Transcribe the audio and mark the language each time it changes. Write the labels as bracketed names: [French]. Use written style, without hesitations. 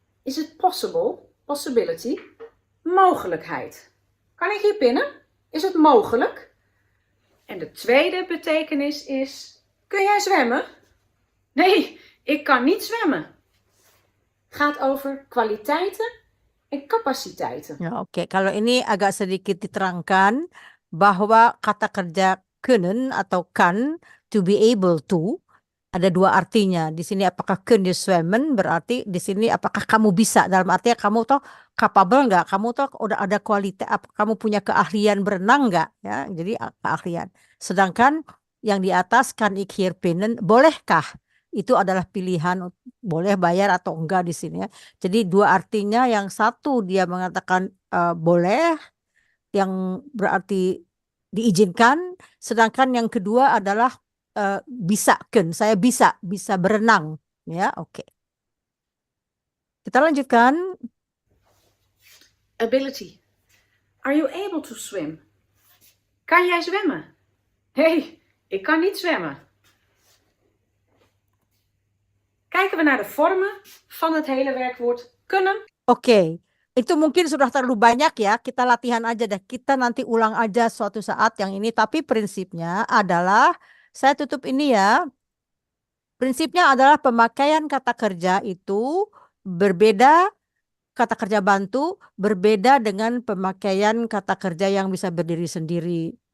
[Dutch] Is het [English] possible, possibility, [Dutch] mogelijkheid. Kan ik hier pinnen? Is het mogelijk? En de tweede betekenis is, kun jij zwemmen? Nee, ik kan niet zwemmen. Gaat over kwaliteiten en capaciteiten. [Indonesian] Ya, oke. Kalau ini agak sedikit diterangkan bahwa kata kerja kunnen atau kan, [English] to be able to, [Indonesian] ada 2 artinya. Di sini apakah [Dutch] kun je zwemmen, [Indonesian] berarti di sini apakah kamu bisa, dalam artinya kamu tuh capable nggak, kamu tuh udah ada kualitas, kamu punya keahlian berenang nggak, ya. Jadi keahlian. Sedangkan yang di atas [Dutch] kan ik hier pinnen, [Indonesian] bolehkah? Itu adalah pilihan, boleh bayar atau enggak di sini ya. Jadi 2 artinya, yang satu dia mengatakan boleh, yang berarti diizinkan, sedangkan yang kedua adalah bisa, saya bisa berenang ya. Oke. Kita lanjutkan. [English] Ability. Are you able to swim? [Dutch] Kan jij zwemmen? Nee, ik kan niet zwemmen. Kijken we naar de vormen van het hele werkwoord kunnen. [Indonesian] Oke. Itu mungkin sudah terlalu banyak ya. Kita latihan aja deh. Kita nanti ulang aja suatu saat yang ini. Tapi prinsipnya adalah, saya tutup ini ya. Prinsipnya adalah pemakaian kata kerja itu berbeda, kata kerja bantu berbeda dengan pemakaian kata kerja yang bisa berdiri sendiri.